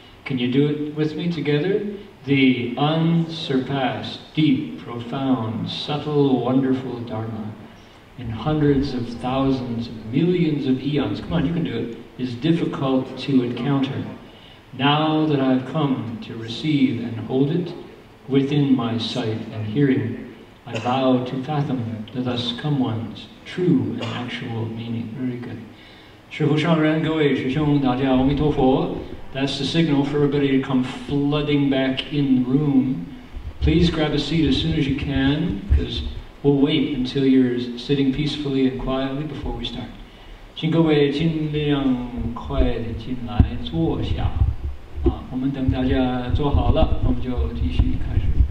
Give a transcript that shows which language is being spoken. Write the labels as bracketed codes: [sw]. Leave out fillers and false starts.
[en] Can you do it with me together? The unsurpassed, deep, profound, subtle, wonderful Dharma in hundreds of thousands, millions of eons, come on, you can do it, is difficult to encounter. Now that I've come to receive and hold it within my sight and hearing, I vow to fathom the thus come one's true and actual meaning. Very good. [zh] 师父上人，各位师兄，大家阿弥陀佛。 [en] That's the signal for everybody to come flooding back in the room. Please grab a seat as soon as you can, because we'll wait until you're sitting peacefully and quietly before we start. [zh] 请各位尽量快点进来坐下。我们等大家坐好了，我们就继续开始。